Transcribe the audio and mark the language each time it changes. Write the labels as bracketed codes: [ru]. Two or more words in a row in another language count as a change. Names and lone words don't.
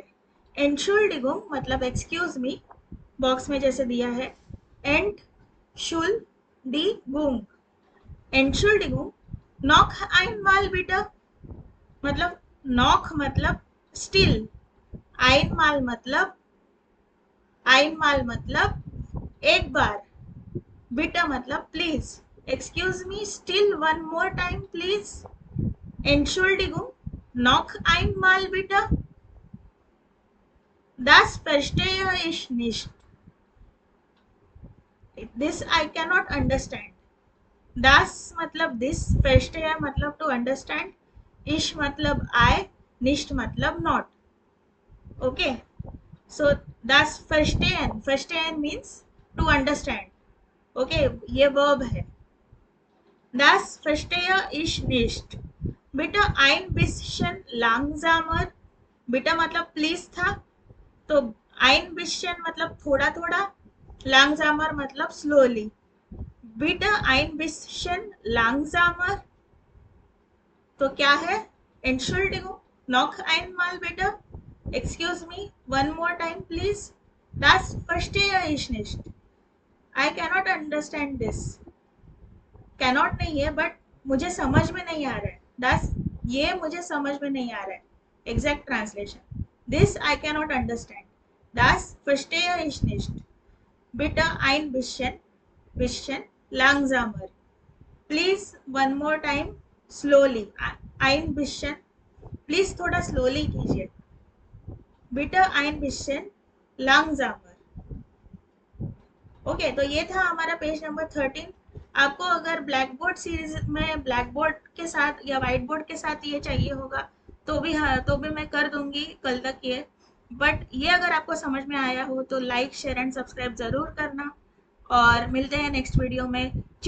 [hi] एंशुल्डिगुंग मतलब [en] excuse me, [hi] बॉक्स में जैसे दिया है, एंड शुल डी गुंग। एंशुल्डिगुंग, [de] noch einmal bitte [hi] मतलब नॉक मतलब स्टिल, einmal मतलब एक बार, बिटा मतलब प्लीज, [en] Excuse me, still one more time, please. [de] Entschuldigung, noch einmal bitte. Das verstehe ich nicht. [en] This I cannot understand. [hi] Das मतलब this, verstehe मतलब [en] to understand, [hi] ich मतलब I, nicht मतलब not. [en] Okay, so [de] das verstehen, [en] verstehen means to understand. [hi] Okay, ये verb है. [de] Das verstehe ich nicht. Bitte ein bisschen langsamer. [hi] बिटा मतलब प्लीज था, तो [de] ein bisschen [hi] मतलब थोड़ा थोड़ा, langsamer मतलब slowly. [de] bitte ein bisschen langsamer [hi] तो क्या है? [de] Entschuldigung, noch einmal bitte. [en] Excuse me, one more time please. [de] Das verstehe ich nicht. [en] I cannot understand this. [hi] Cannot नहीं है, बट मुझे समझ में नहीं आ रहा है. Das, ये मुझे समझ में नहीं आ रहा है. [en] Exact translation. This I cannot understand. [de] Das verstehe ich nicht. Bitte ein bisschen langsamer. [en] Please one more time slowly. [de] Ein bisschen. [hi] Please थोड़ा slowly कीजिए. [de] Bitte ein bisschen langsamer. [hi] ओके, तो ये था हमारा [en] page number [hi] 13. आपको अगर [en] black board series [hi] में [en] black board [hi] के साथ या [en] white board [hi] के साथ ये चाहिए होगा तो भी, हाँ, तो भी मैं कर दूंगी कल तक ये. बट ये अगर आपको समझ में आया हो तो [en] like share and subscribe [hi] ज़रूर करना, और मिलते हैं [en] next video [hi] में.